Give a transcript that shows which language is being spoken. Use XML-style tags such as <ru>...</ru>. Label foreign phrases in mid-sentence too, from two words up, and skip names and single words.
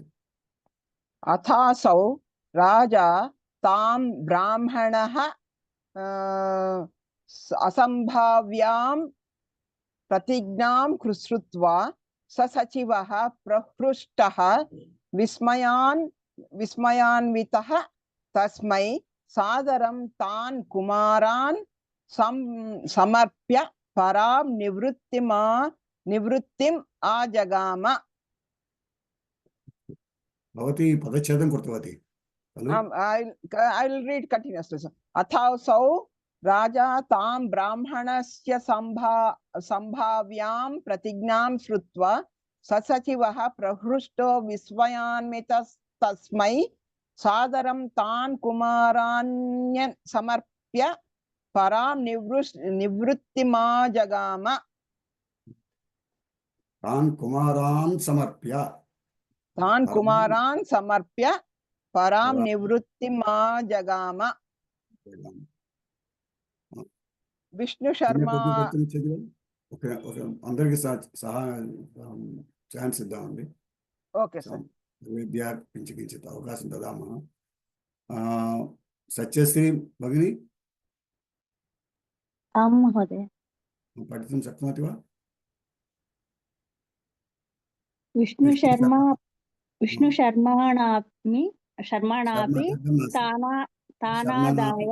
<sa>अथासौ राजा तां ब्राह्मणः असम्भाव्यां प्रतिज्ञां कृत्वा ससचिवः प्रहृष्टः विस्मयान्वितः तस्मै सादरं तान् कुमारान् समर्प्य परां निवृत्तिम् आजगाम। भवती पदच्छेदं कृतवती खलु?</sa> <en>I will read continuously.</en> <sa>अथासौ राजा तां ब्राह्मणस्य सम्भाव्यां प्रतिज्ञां श्रुत्वा ससचिवः प्रहृष्टो विस्मयान्वितस्तस्मै सादरं तान् कुमारान् समर्प्य परां निवृत्तिमाजगाम। तान् कुमारान् समर्प्य परां निवृत्तिमाजगाम। विष्णु शर्मा</sa> <te>అందరికి సహా ఛాన్స్ ఇద్దామండి.</te> <en>Okay sir.</en> <sa>విద్య కించిత్ అవకాశం దదామः. సత్యశ్రీ భగిని आं महोदय। पठितुं शक्नोति वा? विष्णुशर्माणापि तानादाय</sa>